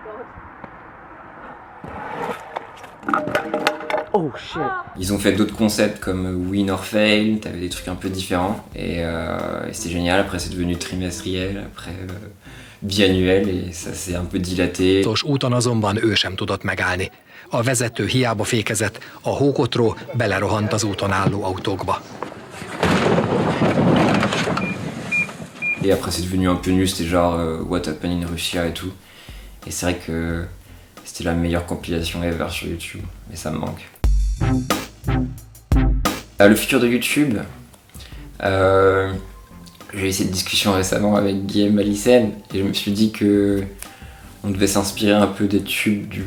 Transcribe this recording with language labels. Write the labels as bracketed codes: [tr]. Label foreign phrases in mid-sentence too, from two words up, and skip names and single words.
[en] Oh shit. [fr] Ils ont fait d'autres concepts comme Win or Fail, t'avais des trucs un peu différents et c'était génial. Après c'est devenu trimestriel, après biannuel et ça s'est un peu dilaté. [hu] Úton azonban ő sem tudott megállni. A vezető hiába fékezett, a hókotró belerohant az úton álló autókba. [fr] Et après c'est devenu un peu nul, c'était genre What Happened in Russia et tout. Et c'est vrai que c'était la meilleure compilation ever sur YouTube, mais ça me manque. Le futur de YouTube, je J'ai eu cette discussion récemment avec Guillaume Malicène et je me suis dit que on devait s'inspirer un peu des tubes du